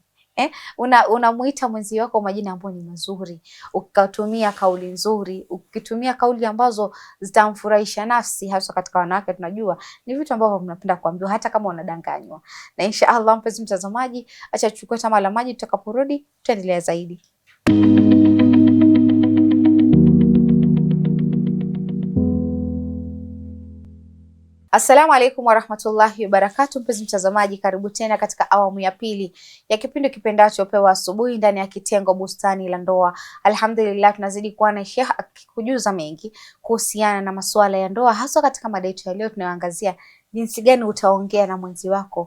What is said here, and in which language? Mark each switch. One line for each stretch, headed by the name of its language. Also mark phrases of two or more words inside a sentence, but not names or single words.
Swahili: Unamuita mwenzi wako majina ambayo ni mazuri, ukatumia kauli nzuri, ukitumia kauli ambazo zitamfurahisha nafsi, hasa katika wanawake tunajua ni vitu ambavyo mnapenda kuambiwa hata kama unadanganywa. Na
Arabic: إن شاء الله
Swahili: mpenzi mtazamaji, acha tuchukue tama la maji, tutakaporudi tutaendelea zaidi.
Arabic: السلام عليكم ورحمة الله وبركاته.
Swahili: Mpenzi mtazamaji, karibu tena katika awamu ya pili ya kipindi kipendacho Pewa Asubuhi ndani ya kitengo Bustani la Ndoa.
Arabic: الحمد لله,
Swahili: tunazidi kuwa na Sheikh akikujuza mengi kuhusiana na masuala ya ndoa, hasa katika mada yetu ya leo tunayoangazia jinsi gani utaongea na mwenzi wako.